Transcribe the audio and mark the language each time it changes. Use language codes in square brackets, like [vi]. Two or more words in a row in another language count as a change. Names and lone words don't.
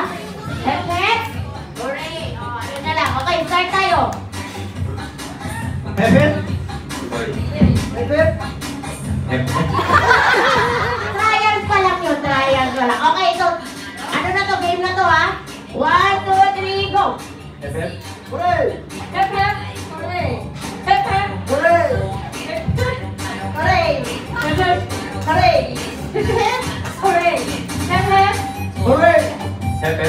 [en] Hep-hep, [tl] hooray. O, ano na lang. Okay, start tayo. [en] Hep-hep? Hep-hep? [tl] Trials pa lang yun, trials pa lang. Okay, so, ano na to, game na to ha? [en] 1, 2, 3, go! Hep-hep? Hooray! Hep-hep, hooray! Hep-hep, Hooray! hooray! Hep-hep, hooray! Hep-hep, hooray! Hep-hep, Hooray! Hep-hep.